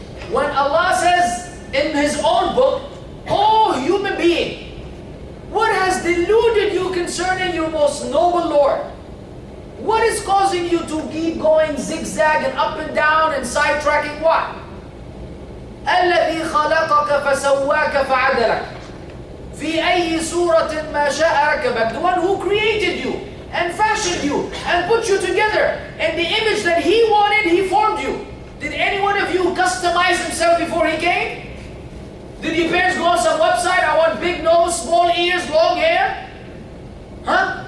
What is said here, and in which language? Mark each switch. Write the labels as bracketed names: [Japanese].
[English] When Allah says in His own book, "Oh human being, what has deluded you concerning your most noble Lord? What is causing you to keep going zigzag and up and down and sidetracking what? [Arabic] الذي خلقك فسواك فعدلك في أي صورة ما شاء ركبك." [English] The one who created you and fashioned you and put you together in the image that He wanted, He formed you. Did any one of you customize himself before he came? Did your parents go on some website, I want big nose, small ears, long hair? Huh?